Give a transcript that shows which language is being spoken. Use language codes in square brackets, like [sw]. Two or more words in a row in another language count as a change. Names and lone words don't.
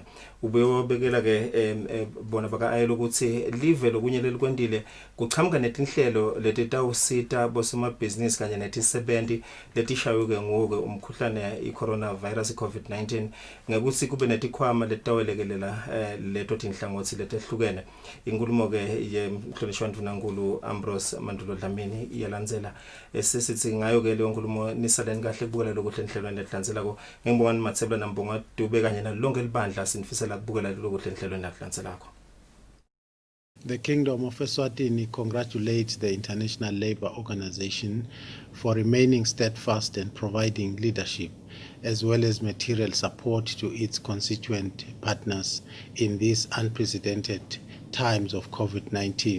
[ss] Ubuye wabekela ke bona baka ILO ukuthi live lokunye lelikwendile kuchamuka netinhlelo letitawusita bosomabhizinisi kanye netisebenti letishayo ke ngoke umkhuhlane i-coronavirus COVID-19 ngekuthi kube netikhwama letawelekelela leto tinhlangothi letehlukene. Inkulumo ke yemhlonishwa uNkulunkulu Ambrose Mandulo Dlamini iyalandzela sisithi ngayo ke leyo nkulumo nisaleni kahle kubukela lokuhle enhlelweni letlandzelako. Ngibonga nimathebula nambonga Dube kanye nalonke libandla sinifisela kubukela lokuhle enhlelweni letlandzelako. [en] The Kingdom of Eswatini congratulates the International Labour Organization for remaining steadfast and providing leadership as well as material support to its constituent partners in these unprecedented times of COVID-19.